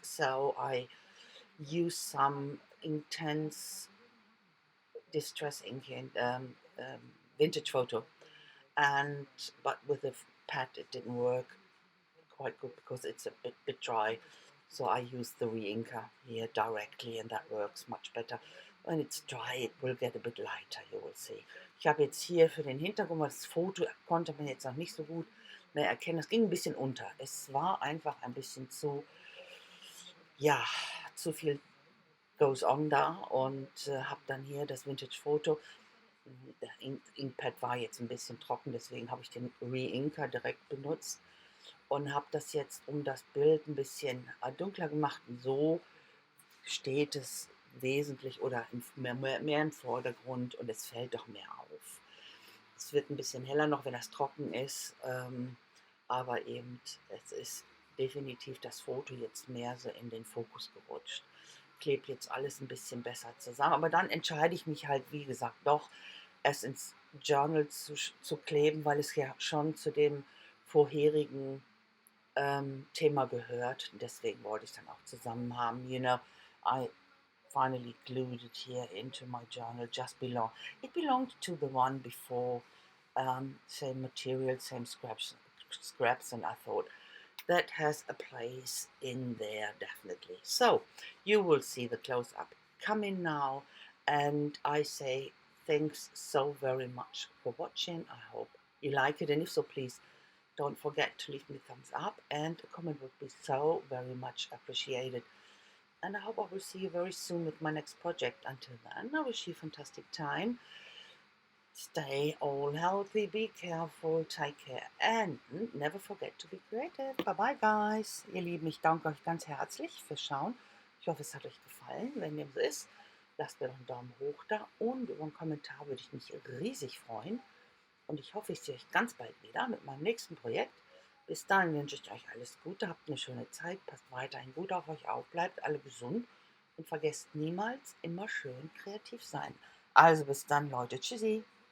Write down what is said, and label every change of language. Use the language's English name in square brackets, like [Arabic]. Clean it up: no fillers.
[English] So I used some intense distress ink and vintage photo, and but with the pad it didn't work quite good because it's a bit dry. So I use the re-inker here directly, and that works much better. When it's dry, it will get a bit lighter, you will see. [German] Ich habe jetzt hier für den Hintergrund, weil das Foto konnte man jetzt noch nicht so gut mehr erkennen. Es ging ein bisschen unter. Es war einfach ein bisschen zu, ja, zu viel [English] goes on [German] da, und habe dann hier das Vintage-Foto. Der Inkpad war jetzt ein bisschen trocken, deswegen habe ich den Re-Inker direkt benutzt und habe das jetzt um das Bild ein bisschen dunkler gemacht. So steht es wesentlich oder mehr im Vordergrund, und es fällt doch mehr auf. Es wird ein bisschen heller noch, wenn das trocken ist, aber eben es ist definitiv das Foto jetzt mehr so in den Fokus gerutscht. Klebt jetzt alles ein bisschen besser zusammen, aber dann entscheide ich mich halt, wie gesagt, doch es ins Journal zu kleben, weil es ja schon zu dem vorherigen Thema gehört. Deswegen wollte ich dann auch zusammen haben. [English] I finally glued it here into my journal. It belonged to the one before. Same material, same scraps, and I thought that has a place in there definitely. So you will see the close-up coming now, and I say thanks so very much for watching. I hope you like it, and if so, please don't forget to leave me a thumbs up, and a comment would be so very much appreciated. And I hope I will see you very soon with my next project. Until then, I wish you a fantastic time. Stay all healthy, be careful, take care, and never forget to be creative. Bye bye, guys. [German] Ihr Lieben, ich danke euch ganz herzlich fürs Schauen. Ich hoffe, es hat euch gefallen. Wenn dem so ist, lasst mir doch einen Daumen hoch da, und über einen Kommentar würde ich mich riesig freuen. Und ich hoffe, ich sehe euch ganz bald wieder mit meinem nächsten Projekt. Bis dahin wünsche ich euch alles Gute, habt eine schöne Zeit, passt weiterhin gut auf euch auf, bleibt alle gesund und vergesst niemals, immer schön kreativ sein. Also bis dann, Leute. Tschüssi.